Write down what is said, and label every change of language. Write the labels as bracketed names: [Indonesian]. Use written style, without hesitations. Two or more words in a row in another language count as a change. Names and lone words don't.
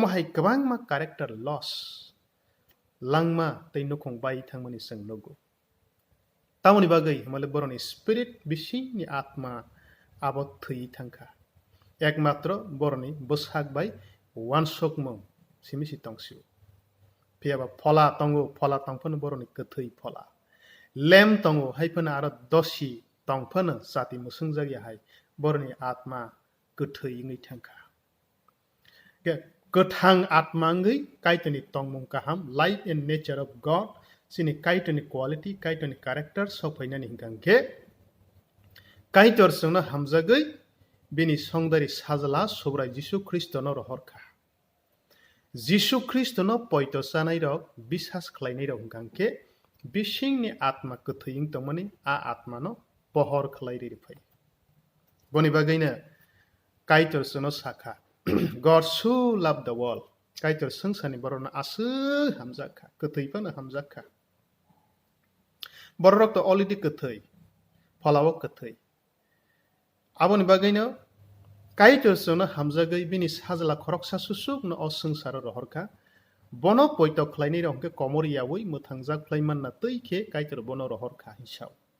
[Kok Borok] hai gabangma character loss langma tei nukung bai thangmani seng nogo tamoni bagai hamale boroni spirit bisingni atma abo thoi thangkha ekmatro boroni bosak bai wansokmung simisi tongsiu piaba phola tongo phola tongphano boroni kathoi phola lem tongo haifana aro dosi tongphano sati musungjagi hai boroni atma kathoi ngai thangkha gothang atma ngai kaitoni tongmung kaham [English] life and nature of God [Kok Borok] sini kaitoni quality kaitoni character sokphainani hingkangke kaitor sungna hamjagai bini songdari sajala sobrai Jisu Kristo no rohorkha Jisu Kristo no poito sanai rok bishas khlainai rok hingkangke bisingni atma kathoi tongmani a atma no pohor khlairi phai boni bagaina kaitor suno sakha [English] God so loved the world [Kok Borok] kaitor sungsani borona asu hamjakha kathoi pana hamjakha borok to already kathoi phalawo kathoi aboni bagaino kaitor suno hamjagai bini sajala khoroksa susuk no osungsaro rohorkha bono poito khlainai rokke komoriyawi muthangjak khlaiman na teuike kaitor bono rohorkha hisau